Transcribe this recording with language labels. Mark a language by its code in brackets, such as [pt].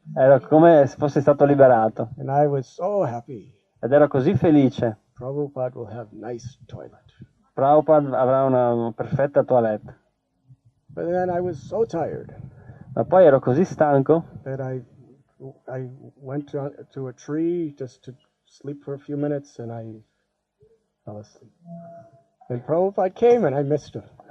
[it] Era come se fossi stato liberato [en] And I was so happy. [it] ed ero così felice. [en] Prabhupada will have nice toilet. [it] Prabhupada avrà una perfetta toilette. [en] But then I was so tired [it] Ma poi ero così stanco [en] that I went to a tree just to sleep for a few minutes, and I fell asleep. And Prabhupada came and I missed him.